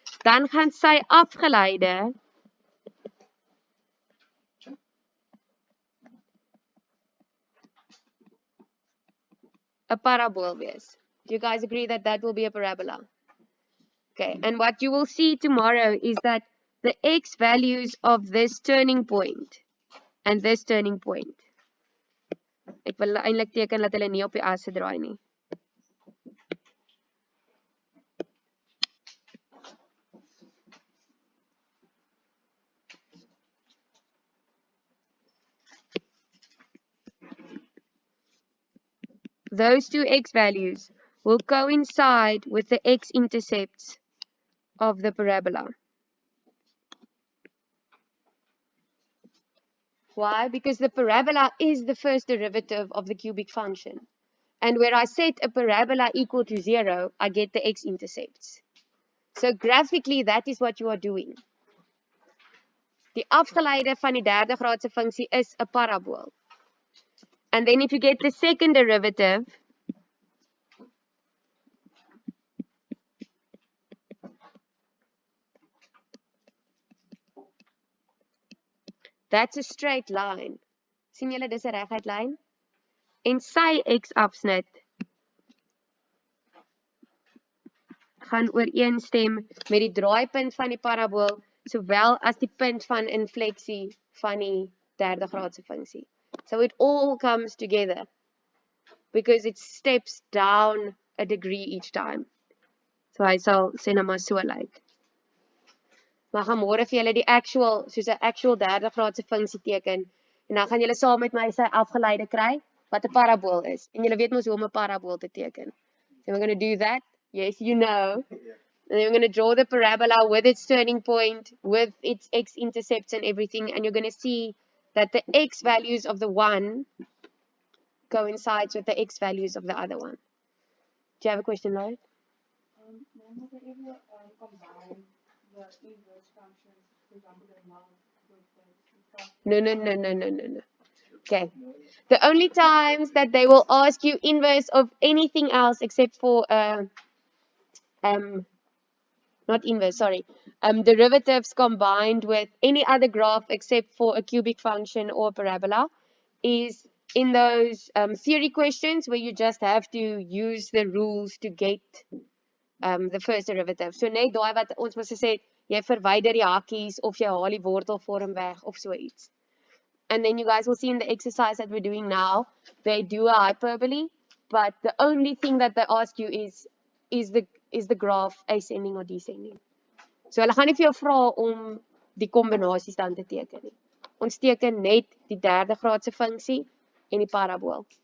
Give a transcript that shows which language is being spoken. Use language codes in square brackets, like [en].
[af] Dan gaan sy afgeleide 'n parabool wees. [en] Do you guys agree that that will be a parabola? Okay, and what you will see tomorrow is that the x values of this turning point and this turning point. [af] Ek wil eintlik teken dat hulle nie op die as se draai nie. [en] Those two x values will coincide with the x-intercepts of the parabola. Why? Because the parabola is the first derivative of the cubic function. And where I set a parabola equal to 0, I get the x-intercepts. So graphically, that is what you are doing. [af] Die afgeleide van die derde graadse funksie is 'n parabool. [en] And then if you get the second derivative, that's a straight line. [af] Sien julle dis 'n reguit lyn? En sy x-afsnit gaan ooreenstem met die draaipunt van die parabool sowel as die punt van infleksie van die derde graadse funksie. [en] So it all comes together because it steps down a degree each time. [af] So hy sal sê nou maar so lyk. Maar gaan môre vir julle die actual soos 'n actual derde graadse funksie teken en dan gaan julle saam met my sy afgeleide kry wat 'n parabool is. En julle weet mos hoe om 'n parabool te teken. [en] So we're going to do that. Yes, you know. And then we're going to draw the parabola with its turning point, with its x-intercepts and everything, and you're going to see that the x values of the one coincides with the x values of the other one. Do you have a question, Lauren? Will they ever combine the inverse functions, for example, the amount with the No. Okay. The only times that they will ask you inverse of anything else except for not inverse, sorry, derivatives combined with any other graph except for a cubic function or parabola is in those theory questions where you just have to use the rules to get the first derivative. [af] So net daai wat ons mos gesê het, jy verwyder die hakkies of jy haal die wortelvorm weg of so iets. [en] And then you guys will see in the exercise that we're doing now, they do a hyperbole, but the only thing that they ask you is the graph ascending or descending. [af] So hulle gaan nie vir jou vra om die kombinasies dan te teken nie. Ons teken net die derde graadse funksie en die parabool.